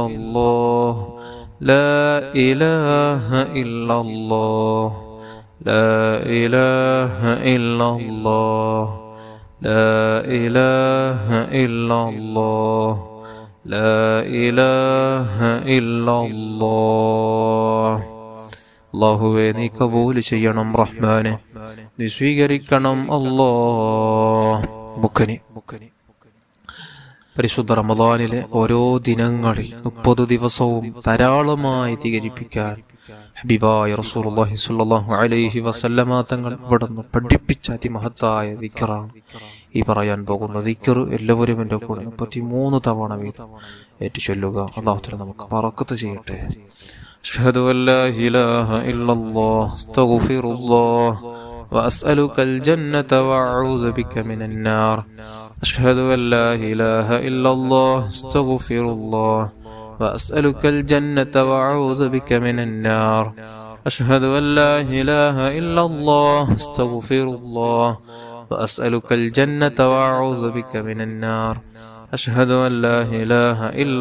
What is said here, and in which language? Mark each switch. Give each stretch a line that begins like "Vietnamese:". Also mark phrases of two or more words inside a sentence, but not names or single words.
Arabic: الله لا إله إلا الله لا إله إلا الله لا إله إلا الله لا إله إلا الله
Malayalam: അല്ലാഹുവേ നീ കബൂൽ ചെയ്യണം റഹ്മാനെ, നീ സ്വീകരിക്കണം അല്ലാഹ്. പരിശുദ്ധ റമദാനിലെ ഓരോ ദിനങ്ങളിൽ 30 ദിവസവും ധാരാളമായി അധികരിപ്പിക്കാൻ ഹബീബായ
Arabic: رسول الله صلى الله عليه وسلم
Malayalam: തങ്ങൾ ഇവിടുന്ന് പഠിപ്പിച്ച അതിമഹത്തായ ദിക്റാണ് ഈ പറയാൻ പോകുന്ന ദിക്ർ. എല്ലാവരും എൻ്റെ കൂടെ 33 തവണ വീതം ഏറ്റുചൊല്ലുക.
Arabic: الله تعالى
Malayalam: നമുക്ക് ബറക്കത്ത് ചെയ്യട്ടെ.
Arabic: أشهد أن لا إله إلا الله أستغفر الله وأسألك الجنة وأعوذ بك من النار أشهد أن لا إله إلا الله أستغفر الله وأسألك الجنة وأعوذ بك من النار أشهد أن لا إله إلا الله أستغفر الله وأسألك الجنة وأعوذ بك من النار أشهد أن لا إله إلا